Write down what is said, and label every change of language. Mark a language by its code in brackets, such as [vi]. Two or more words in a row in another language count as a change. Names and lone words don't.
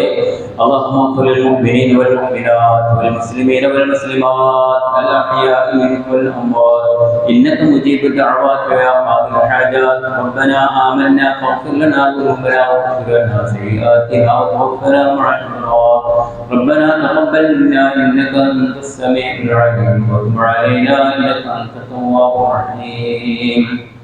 [ar] اللهم اغفر للمؤمنين والمؤمنات والمسلمين والمسلمات الأحياء منهم والأموات إنك مجيب الدعوات يا قاضي الحاجات. ربنا آمنا فاغفر لنا ذنوبنا واغفر لنا سيئاتنا وتوفنا مع الأبرار. ربنا تقبل منا إنك أنت السميع العليم وتب علينا إنك أنت التواب الرحيم.